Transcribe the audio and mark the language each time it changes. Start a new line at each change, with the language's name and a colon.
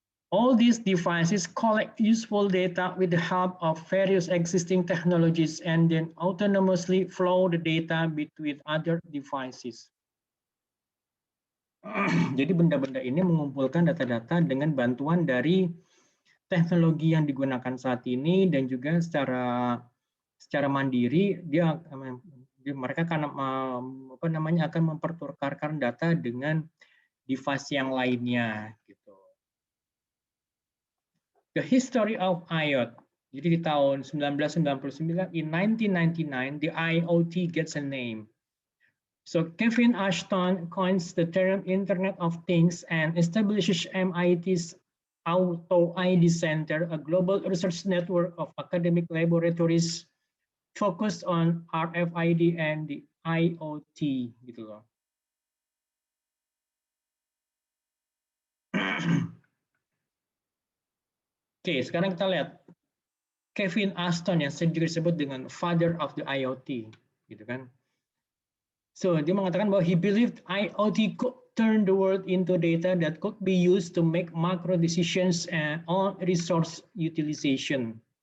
English: All these devices collect useful data with the help of various existing technologies and then autonomously flow the data between other devices.
Indonesian: Jadi benda-benda ini mengumpulkan data-data dengan bantuan dari teknologi yang digunakan saat ini dan juga secara mandiri mereka akan mempertukarkan data dengan device yang lainnya gitu.
English: The history of IoT.
Indonesian: Jadi di tahun 1999,
English: in 1999, the IoT gets a name. So Kevin Ashton coins the term Internet of Things and establishes MIT's Auto ID Center, a global research network of academic laboratories focused on RFID and the IoT.
Indonesian: Gitu loh. Oke, sekarang kita lihat Kevin Ashton yang sering disebut dengan
English: father of the IoT,
Indonesian: gitu kan?
English: So
Indonesian: dia mengatakan bahwa
English: he believed IoT could turn the world into data that could be used to make macro decisions on resource utilization.